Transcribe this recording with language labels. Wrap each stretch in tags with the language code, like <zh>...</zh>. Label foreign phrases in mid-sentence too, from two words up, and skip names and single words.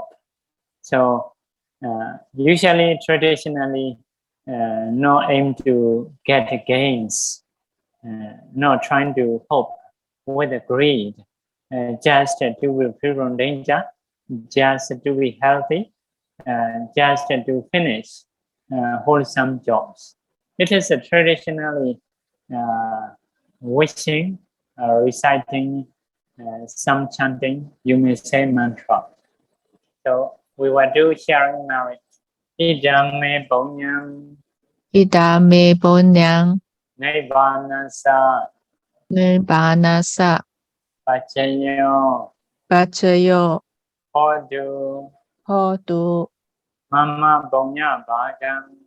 <en>So usually, traditionally, no aim to get gains, not trying to hope with a greed, just to be free from danger, just to be healthy, just to finish wholesome jobs. It is traditionally wishing, reciting some chanting, you may say mantra. So we will do sharing now.</en> <pi>Idame Paññā, Idame Paññā, Nirvānasa, Nirvānasa, Paccaya, Hodu, Hodu, Mama Paññā</pi>